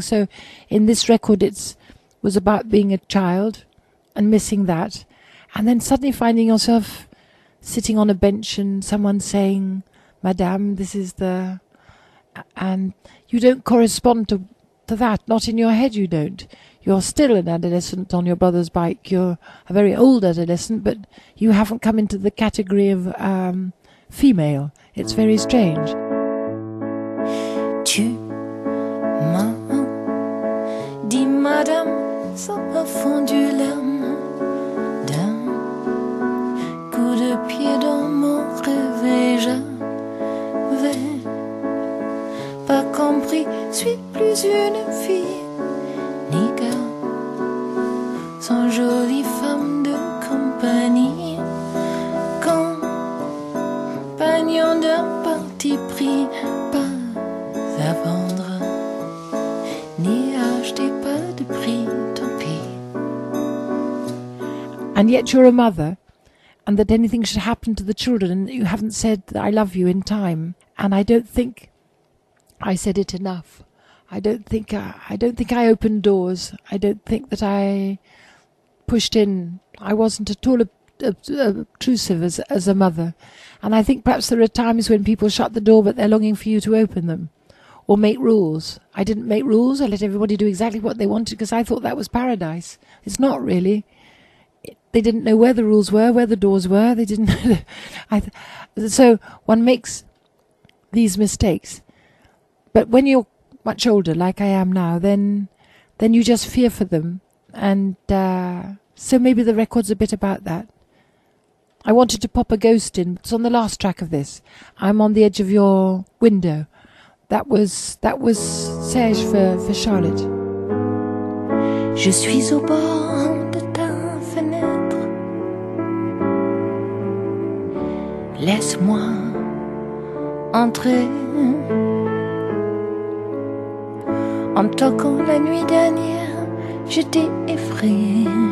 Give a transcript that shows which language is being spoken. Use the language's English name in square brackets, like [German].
[English] So in this record, was about being a child and missing that, and then suddenly finding yourself sitting on a bench and someone saying, Madame, this is the... And you don't correspond to that, not in your head you don't. You're still an adolescent on your brother's bike. You're a very old adolescent, but you haven't come into the category of female. It's very strange. [French] Tu m'as dit, Madame, ça m'a fondu l'âme d'un coup de pied dans mon réveil. J'avais pas compris, suis plus une fille, ni gars, sans jolie femme de compagnie, compagnon d'un parti pris, pas à vendre, ni acheter, pas de prix, tant pis. [English] And yet you're a mother, and that anything should happen to the children, and that you haven't said that I love you in time. And I don't think I said it enough. I don't think I opened doors. I don't think that I pushed in. I wasn't at all obtrusive as a mother. And I think perhaps there are times when people shut the door, but they're longing for you to open them, or make rules. I didn't make rules. I let everybody do exactly what they wanted, because I thought that was paradise. It's not really. They didn't know where the rules were, where the doors were. They didn't. So one makes these mistakes. But when you're much older, like I am now, then you just fear for them. And so maybe the record's a bit about that. I wanted to pop a ghost in. It's on the last track of this. I'm on the edge of your window. That was Serge for Charlotte. [French] Je suis au bord de ta fenêtre. Laisse-moi entrer. En toquant la nuit dernière, je t'ai effrayé.